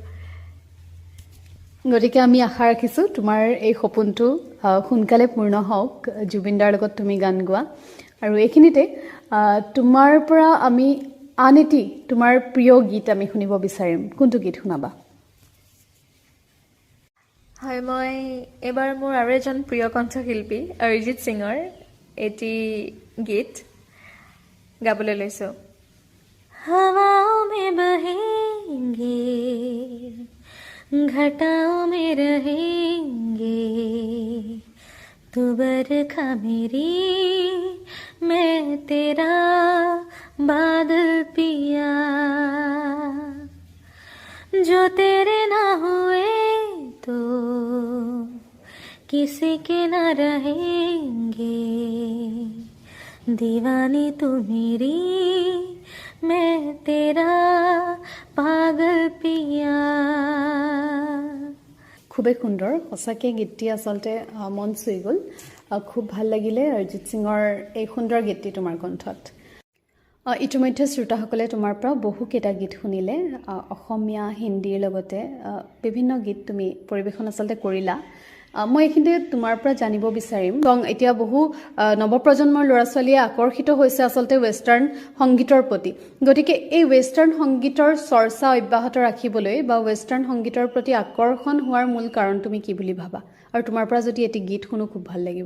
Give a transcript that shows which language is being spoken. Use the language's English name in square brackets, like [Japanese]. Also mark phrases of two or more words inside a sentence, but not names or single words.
[Assamese] গতিকে আমি আশা ৰাখিছোঁ তোমাৰ এই সপোনটো সোনকালে পূৰ্ণ হওক জুবিন দাৰ লগত তুমি গান গোৱা আৰু এইখিনিতে তোমাৰ পৰা আমি আন এটি তোমাৰ প্ৰিয় গীত আমি শুনিব বিচাৰিম কোনটো গীত শুনাবা হয় মই এবাৰ মোৰ আৰু এজন প্ৰিয় কণ্ঠশিল্পী অৰিজিত সিঙৰ এটি গীত গাবলৈ লৈছোঁ [Hindi] हवाओं में बहेंगे घटाओं में रहेंगे तू बरखा मेरी मैं तेरा बादल पिया जो तेरे ना हुए तो किसी के ना रहेंगे दीवानी तू मेरी मैं तेरा पागल पिया [Assamese] খুবেই সুন্দৰ সঁচাকৈ গীতটি আচলতে মন চুই গ'ল খুব ভাল লাগিলে অৰিজিত সিঙৰ এই সুন্দৰ গীতটি তোমাৰ কণ্ঠত ইতিমধ্যে শ্ৰোতাসকলে তোমাৰ পৰা বহুকেইটা গীত শুনিলে অসমীয়া হিন্দীৰ লগতে বিভিন্ন গীত তুমি পৰিৱেশন আচলতে কৰিলা মই এইখিনিতে তোমাৰ পৰা জানিব বিচাৰিম এতিয়া বহু নৱপ্ৰজন্মৰ ল'ৰা ছোৱালীয়ে আকৰ্ষিত হৈছে আচলতে ৱেষ্টাৰ্ণ সংগীতৰ প্ৰতি গতিকে এই ৱেষ্টাৰ্ণ সংগীতৰ চৰ্চা অব্যাহত ৰাখিবলৈ বা ৱেষ্টাৰ্ণ সংগীতৰ প্ৰতি আকৰ্ষণ হোৱাৰ মূল কাৰণ তুমি কি বুলি ভাবা আৰু তোমাৰ পৰা যদি এটি গীত শুনো খুব ভাল লাগিব